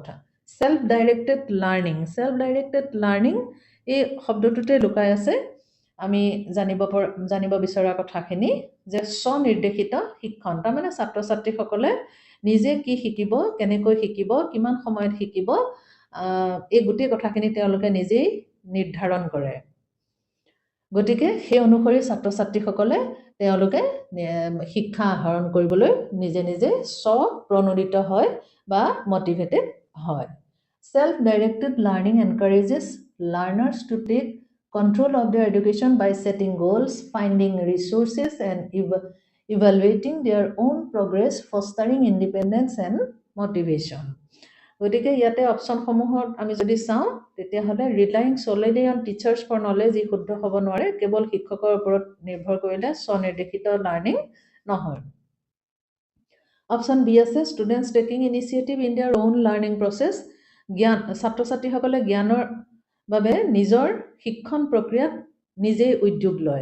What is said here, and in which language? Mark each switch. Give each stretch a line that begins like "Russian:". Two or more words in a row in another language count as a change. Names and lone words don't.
English: self directed learning
Assamese: এই শব্দটোতে লুকাই আছে আমি জানিব বিচৰা কথাখিনি, যে স্বনিৰ্দেশিত শিক্ষণ তাৰমানে ছাত্ৰ ছাত্ৰীসকলে নিজে কি শিকিব, কেনেকৈ শিকিব, কিমান সময়ত শিকিব, এই গোটেই কথাখিনি তেওঁলোকে নিজেই নিৰ্ধাৰণ কৰে। গতিকে সেই অনুসৰি ছাত্ৰ ছাত্ৰীসকলে তেওঁলোকে শিক্ষা আহৰণ কৰিবলৈ নিজে নিজে স্বপ্ৰণোদিত হয় বা মটিভেটেড হয়।
English: Self-directed learning encourages learners to take control of their education by setting goals, finding resources, and evaluating their own progress, fostering independence and motivation.
Assamese: গতিকে ইয়াতে অপশ্যনসমূহত আমি যদি চাওঁ তেতিয়াহ'লে
English: relying solely on teachers for knowledge
Assamese: ই শুদ্ধ হ'ব নোৱাৰে, কেৱল শিক্ষকৰ ওপৰত নিৰ্ভৰ কৰিলে স্বনিৰ্দেশিত লাৰ্ণিং নহয়।
English: option B
Assamese: আছে
English: students taking initiative in their own learning process,
Assamese: ছাত্ৰ ছাত্ৰীসকলে জ্ঞানৰ বাবে নিজৰ শিক্ষণ প্ৰক্ৰিয়াত নিজেই উদ্যোগ লয়।